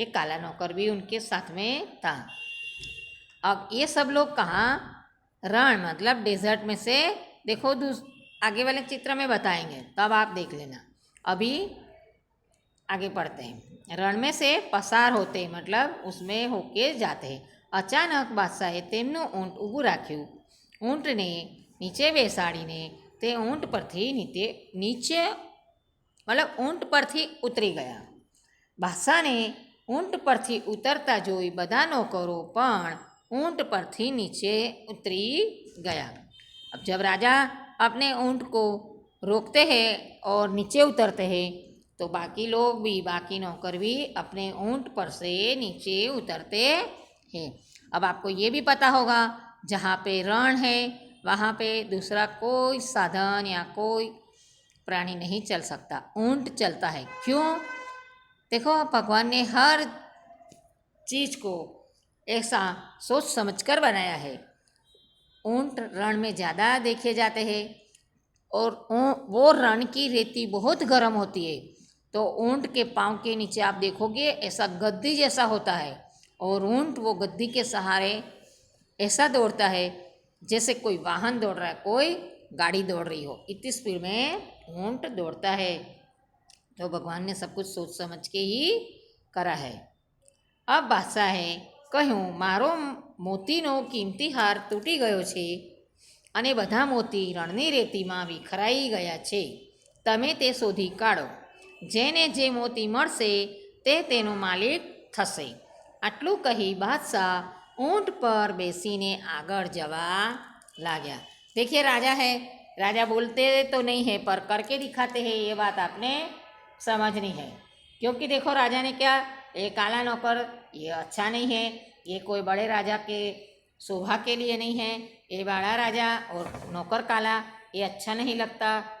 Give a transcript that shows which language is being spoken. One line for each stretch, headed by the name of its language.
Hindi: एक काला नौकर भी उनके साथ में था। अब ये सब लोग कहाँ, रण मतलब डेजर्ट में से, देखो आगे वाले चित्र में बताएंगे, तब आप देख लेना। अभी आगे पढ़ते हैं। रण में से पसार होते मतलब उसमें होके जाते हैं।
Gujarati: अचानक બાદશાહે તેમનું ઊંટ ઊભું રાખ્યું. ઊંટને નીચે બેસાડીને તે ઊંટ પરથી નીચે मतलब ઊંટ પરથી ઉતરી ગયા. બાદશાહને ઊંટ પરથી ઉતરતા જોઈ બધા નોકરો પણ ऊँट परथी नीचे उतरी गया.
Hindi: अब जब राजा अपने ऊँट को रोकते हैं और नीचे उतरते हैं, तो बाकी लोग भी, बाकी नौकर भी अपने ऊँट पर से नीचे उतरते हैं। अब आपको ये भी पता होगा, जहाँ पे रण है वहाँ पे दूसरा कोई साधन या कोई प्राणी नहीं चल सकता, ऊँट चलता है। क्यों? देखो, भगवान ने हर चीज़ को ऐसा सोच समझकर बनाया है। ऊँट रण में ज़्यादा देखे जाते हैं और वो रण की रेती बहुत गर्म होती है, तो ऊँट के पाँव के नीचे आप देखोगे ऐसा गद्दी जैसा होता है, और ऊँट वो गद्दी के सहारे ऐसा दौड़ता है जैसे कोई वाहन दौड़ रहा है, कोई गाड़ी दौड़ रही हो, इतनी स्पीड में ऊँट दौड़ता है। तो भगवान ने सब कुछ सोच समझ के ही करा है।
Gujarati: अब બાદશાહે કહ્યું, મારો મોતીનો કિંમતી હાર તૂટી ગયો છે અને બધા મોતી રણની રેતીમાં વિખરાઈ ગયા છે. તમે તે શોધી કાઢો. જેને જે મોતી મળશે તે તેનો માલિક થશે. આટલું કહી બાદશાહ
Hindi: ऊँट पर
Gujarati: બેસીને આગળ જવા लाग्या।
Hindi: देखिए राजा है, राजा बोलते तो नहीं है पर करके दिखाते हैं, ये बात आपने समझनी है। क्योंकि देखो राजा ने क्या, ये काला नौकर ये अच्छा नहीं है, ये कोई बड़े राजा के शोभा के लिए नहीं है, ये बड़ा राजा और नौकर काला ये अच्छा नहीं लगता।